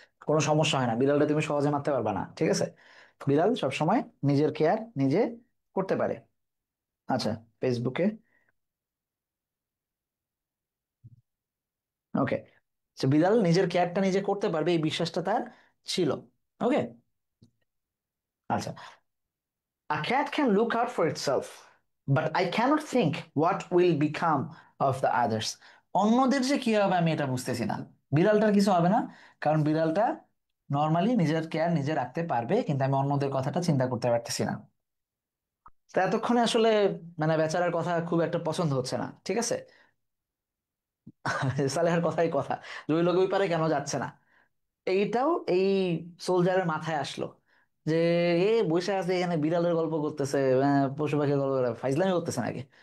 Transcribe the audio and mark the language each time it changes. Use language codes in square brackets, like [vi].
[bn] কোনো সমস্যা হয় না, বিড়ালটা তুমি সহজে মারতে পারবা না, ঠিক আছে? বিড়াল সবসময় নিজের কেয়ার নিজে করতে পারে। আচ্ছা, ফেসবুকে, ওকে, বিড়াল নিজের কেয়ারটা নিজে করতে পারবে এই বিশ্বাসটা তার ছিল। [en] Okay, আচ্ছা, a cat can look out for itself, but I cannot think what will become of the others. [bn] অন্যদের যে কি হবে আমি এটা বুঝতেছি না। বিড়ালটার কিছু হবে না, কারণ বিড়ালটা নর্মালি নিজের কেয়ার নিজে রাখতে পারবে, কিন্তু আমি অন্যদের কথাটা চিন্তা করতে পারতেছি না। তা এতক্ষণে আসলে মানে বেচারার কথা খুব একটা পছন্দ হচ্ছে না, ঠিক আছে? সালেহার কথাই কথা, যে ওই লোক ওই পারে কেন যাচ্ছে না। এইটাও এই সোলজারের মাথায় আসলো যে এ বসে আছে এখানে বিড়ালের গল্প করতেছে, পশু পাখির গল্প করে ফাইজলামি করতেছে নাকি।